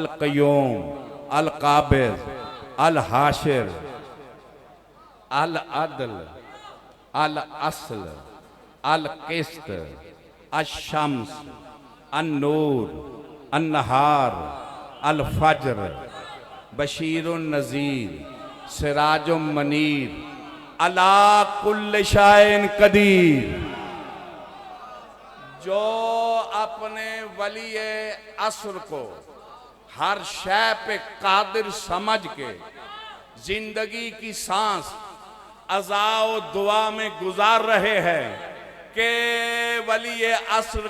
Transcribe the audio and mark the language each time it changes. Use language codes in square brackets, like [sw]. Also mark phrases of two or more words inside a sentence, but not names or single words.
[ar] قيوم، القابض، الحاشر، العدل، الأصل، القسط، الشمس، النور، النهار، الفجر، بشير نذير، سراج منير, على كل شيء قدير. [hi] जो अपने वलिये असर को हर शय पे कादिर समझ के जिंदगी की सांस अज़ाओ दुआ में गुजार रहे हैं कि वलिये असर